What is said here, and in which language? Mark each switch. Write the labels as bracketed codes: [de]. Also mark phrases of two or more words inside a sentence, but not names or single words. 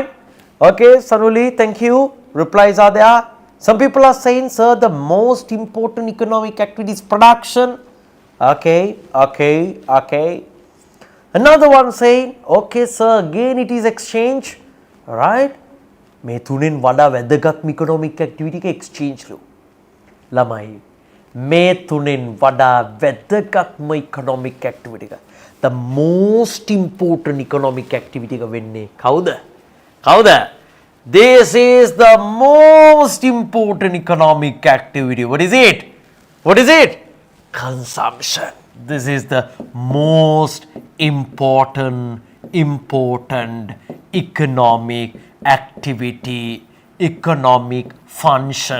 [en] Okay, Sanuli, thank you. Replies are there. Some people are saying, sir, the most important economic activity is production. Okay, okay, okay. Another one saying, okay, sir, again it is exchange. Right? [si] මේ තුනෙන් වඩා වැදගත්ම [en] economic activity [si] එක exchange ලු. ළමයි මේ තුනෙන් වඩා වැදගත්ම [en] economic activity [si] එක. [en] The most important economic activity [si] එක වෙන්නේ කවුද? කවුද? [en] This is the most important economic activity. What is it? What is it? Consumption. This is the most important economic activity, economic function.